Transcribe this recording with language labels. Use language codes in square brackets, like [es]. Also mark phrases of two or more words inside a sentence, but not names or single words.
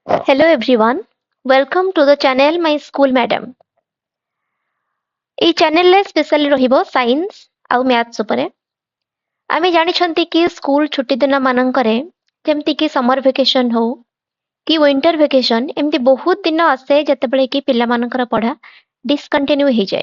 [en] Hello everyone, welcome to the channel My School Madam. [or] এই ଚ୍ୟାନେଲରେ ସ୍ପେଶାଲି ରହିବ ସାଇନ୍ସ ଆଉ ମ୍ୟାଥ୍ସ ଉପରେ। ଆମେ ଜାଣିଛନ୍ତି କି ସ୍କୁଲ ଛୁଟି ଦିନ ମାନଙ୍କରେ ଯେମିତି କି [en] summer vacation [or] ହଉ କି [en] winter vacation [or] ଏମିତି ବହୁତ ଦିନ ଆସେ ଯେତେବେଳେ କି ପିଲାମାନଙ୍କର ପଢା ଡିସକଣ୍ଟିନ୍ୟୁ ହେଇଯାଏ।